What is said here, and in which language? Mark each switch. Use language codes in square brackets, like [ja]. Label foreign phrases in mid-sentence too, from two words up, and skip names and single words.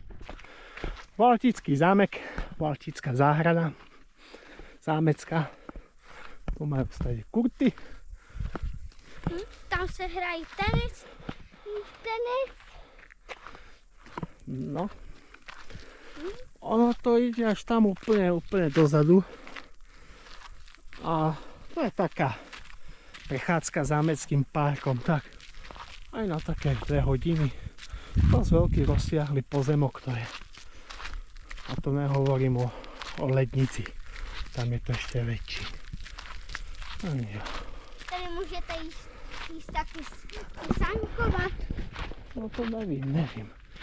[cs] Valtický zámek, Valtická záhrada, zámecká. [sk] Tu majú stať kurty. [cs] Tam se hrají tenis. No. [sk] Ono to ide až tam úplne dozadu. A to je taká prechádzka zámeckým parkom, tak aj na také 2 hodiny. Dosť veľký rozsiahly pozemok to je. A to nehovorím o lednici. Tam je to ešte väčší. [cs] Jo. Tady můžete jíst taky sáňkovat. No to nevím.